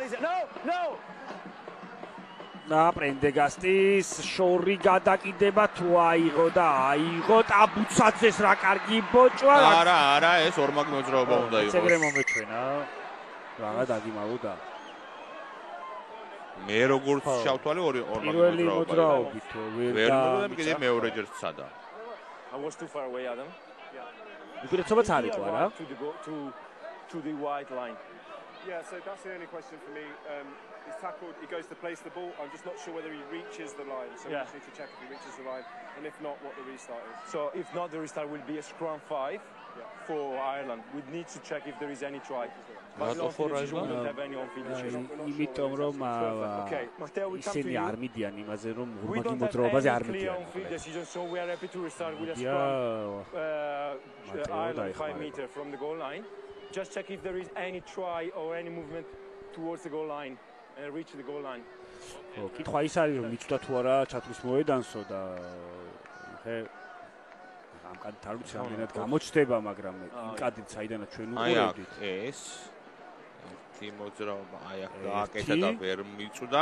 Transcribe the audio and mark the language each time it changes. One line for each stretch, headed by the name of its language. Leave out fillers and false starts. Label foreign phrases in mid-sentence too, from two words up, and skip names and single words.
Georgian: და პრენდეგასტის შორი გადაკიდება თუ აიღო და აიღო ტაბუცაძეს რა კარგი ბოჭვა. არა, ეს ორმაგ მოძრაობა უნდა იყოს. ეგრე მომეჩვენა. რაღა დაგიმალოდა. მე როგორც შავთვალე ორმაგ პირველი მოძრაობით ვერ და კიდე მეორეჯერ წადა.
English: I was too far away, Adam.
Georgian: უპირატესობაც არ იყო არა?
English: To the white line. Yeah, so that's the only question for me. He's tackled, he goes to place the ball. I'm just not sure whether he reaches the line. So we just need to check if he reaches the line. And if not, what the restart is. So if not, the restart will be a scrum 5 for Ireland. We need to check if there is any try.
Georgian: იმიტომ რომ ისინი არ მიდიან იმაზე რომ ურმაგი მოძრაობაზე არ მიდიან.
English: Just check if there is any try or any movement towards the goal line and reach the goal line.
Georgian: კითხვა ის არის რომ მიწვდა თუ არა ჩათვლის მოედანსო და ამ კადით არ ვიცი რამდენად გამოჩნდება, მაგრამ იმ კადით საიდანაც ჩვენ უყურებდით. ეს ერთი მოძრაობა აი აქ გააკეთა და ვერ მიწვდა